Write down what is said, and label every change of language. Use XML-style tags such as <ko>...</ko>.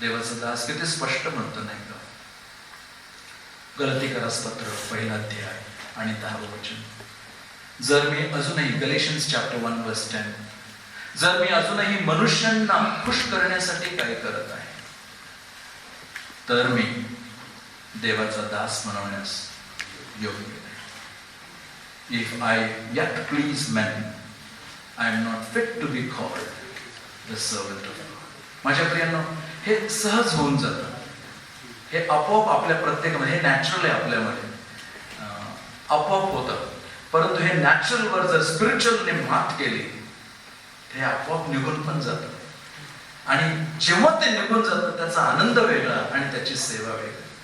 <mr>देवाचा दास किती स्पष्ट म्हणतो नाही का? गलतीकरास पत्र 1 अध्याय आणि 10व वचन. जर मी अजूनही गलेशियन्स</mr> <en>Chapter 1 verse 10.</en> <mr>जर मी अजूनही मनुष्यांना खुश करण्यासाठी काय करत आहे, तर मी देवाचा दास म्हणवण्यास योग्य नाही.</mr> <en>If I yet please men, I am not fit to be called the servant of God.</en> <mr>माझ्या प्रियांनो, हे सहज होऊन जातं. हे आपोआप आपल्या प्रत्येकामध्ये, हे नॅचरल आहे आपल्यामध्ये, आपोआप होतं. परंतु हे नॅचरल वर जर स्पिरिच्युअलने मात केली, हे आपोआप निघून पण जातं. आणि जेव्हा ते निघून जातं त्याचा आनंद वेगळा आणि त्याची सेवा वेगळी.</mr>